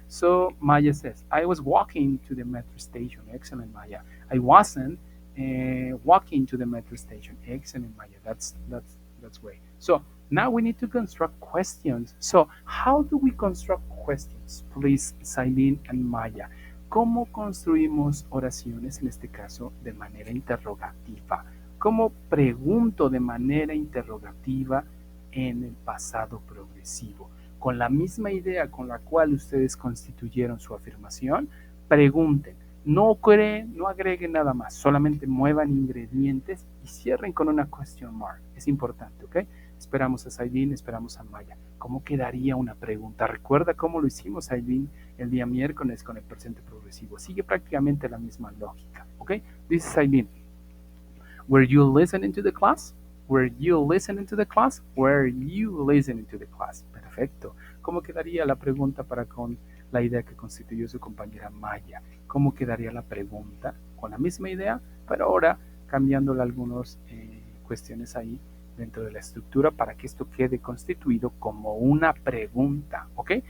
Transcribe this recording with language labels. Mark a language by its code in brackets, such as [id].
[en] So Maya says, I was walking to the metro station. Excellent, Maya. I wasn't walking to the metro station. Excellent, Maya. That's great. So now we need to construct questions. So how do we construct questions? Please, Sailin and Maya. [es] ¿Cómo construimos oraciones, en este caso, de manera interrogativa? ¿Cómo pregunto de manera interrogativa en el pasado progresivo? Con la misma idea con la cual ustedes constituyeron su afirmación, pregunten. No creen, no agreguen nada más, solamente muevan ingredientes y cierren con una question mark. Es importante, ¿ok? Esperamos a Sailin, esperamos a Maya. ¿Cómo quedaría una pregunta? Recuerda cómo lo hicimos, Sailin, el día miércoles con el presente progresivo. Sigue prácticamente la misma lógica, ¿ok? Dice Sailin, [en] ¿were you listening to the class? Were you listening to the class? Were you listening to the class? [es] Perfecto. ¿Cómo quedaría la pregunta para con la idea que constituyó su compañera Maya? ¿Cómo quedaría la pregunta? Con la misma idea, pero ahora cambiándole algunas cuestiones ahí dentro de la estructura para que esto quede constituido como una pregunta, ¿ok?